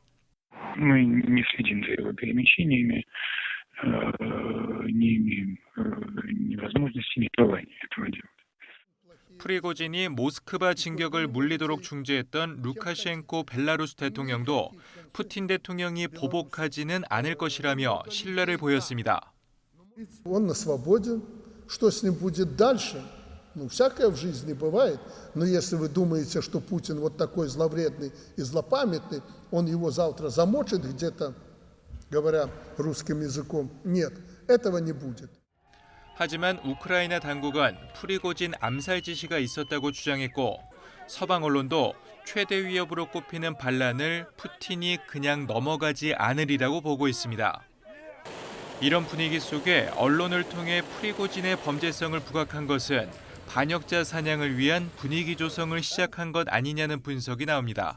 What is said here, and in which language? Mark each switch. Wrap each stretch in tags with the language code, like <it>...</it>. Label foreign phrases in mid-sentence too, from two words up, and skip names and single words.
<ko>프리고진이 모스크바 진격을 물리도록 중재했던 루카셴코 벨라루스 대통령도 푸틴 대통령이 보복하지는 않을 것이라며 신뢰를 보였습니다.</ko> <ru>Он на свободе. Что с ним будет дальше? Ну, всякое в жизни бывает. Но если вы думаете, что Путин вот такой зловредный и злопамятный, он его завтра замочит где-то говоря русским языком. Нет, этого не будет.</ru> <ko>하지만 우크라이나 당국은 프리고진 암살 지시가 있었다고 주장했고 서방 언론도 최대 위협으로 꼽히는 반란을 푸틴이 그냥 넘어가지 않으리라고 보고 있습니다. 이런 분위기 속에 언론을 통해 프리고진의 범죄성을 부각한 것은 반역자 사냥을 위한 분위기 조성을 시작한 것 아니냐는 분석이 나옵니다.</ko>